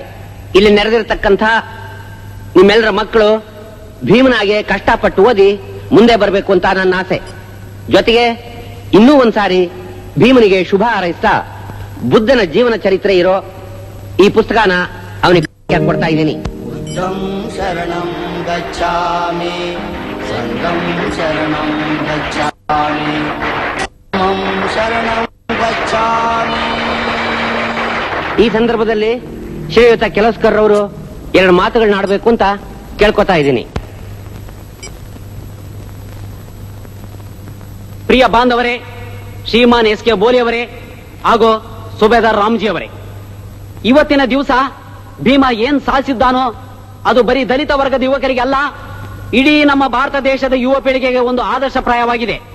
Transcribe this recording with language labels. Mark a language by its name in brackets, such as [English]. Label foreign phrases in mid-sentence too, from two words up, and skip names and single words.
[Kannada] ಇಲ್ಲಿ ನೆರೆದಿರತಕ್ಕಂಥ ನಿಮ್ಮೆಲ್ಲರ ಮಕ್ಕಳು ಭೀಮನಾಗೆ ಕಷ್ಟಪಟ್ಟು ಓದಿ ಮುಂದೆ ಬರಬೇಕು ಅಂತ ನನ್ನ ಆಸೆ. ಜೊತೆಗೆ ಇನ್ನೂ ಒಂದ್ಸಾರಿ ಭೀಮನಿಗೆ ಶುಭ ಹಾರೈಸ್ತಾ ಬುದ್ಧನ ಜೀವನ ಚರಿತ್ರೆ ಇರೋ ಈ ಪುಸ್ತಕನ ಅವನಿಗೆ ಕೊಡ್ತಾ ಇದ್ದೀನಿ. [Pali] बुद्धं शरणं गच्छामि, संघं शरणं गच्छामि, धम्मं शरणं गच्छामि. [Kannada] ಈ ಸಂದರ್ಭದಲ್ಲಿ ಶ್ರೀಯುತ ಕೆಲಸ್ಕರ್ ಅವರು ಎರಡು ಮಾತುಗಳನ್ನ ಆಡಬೇಕು ಅಂತ ಕೇಳ್ಕೊತಾ ಇದ್ದೀನಿ. ಪ್ರಿಯ ಬಾಂಧವರೇ, ಶ್ರೀಮಾನ್ ಎಸ್ ಕೆ ಬೋಲಿ ಅವರೇ ಹಾಗೂ ಸುಬೇದಾರ್ ರಾಮ್ಜಿ ಅವರೇ, ಇವತ್ತಿನ ದಿವಸ ಭೀಮ ಏನ್ ಸಾಧಿಸಿದ್ದಾನೋ ಅದು ಬರೀ ದಲಿತ ವರ್ಗದ ಯುವಕರಿಗೆ ಅಲ್ಲ, ಇಡೀ ನಮ್ಮ ಭಾರತ ದೇಶದ ಯುವ ಪೀಳಿಗೆಗೆ ಒಂದು ಆದರ್ಶಪ್ರಾಯವಾಗಿದೆ.